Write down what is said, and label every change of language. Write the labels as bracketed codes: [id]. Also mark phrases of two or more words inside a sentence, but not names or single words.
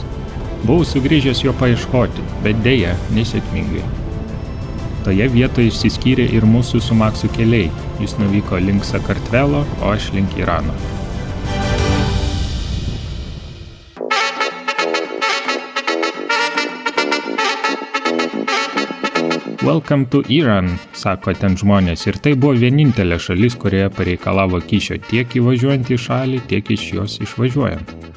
[lt] Buvau sugrįžęs jo paieškoti, bet dėja, nesėkmingai. Toje vietoje išsiskyrė ir mūsų su Maksu keliai. Jis nuvyko link Sakartvelo, o aš link Irano. [en] Welcome to Iran, [lt] sako ten žmonės, ir tai buvo vienintelė šalis, kurioje pareikalavo kyšio tiek įvažiuojant į šalį, tiek iš jos išvažiuojant.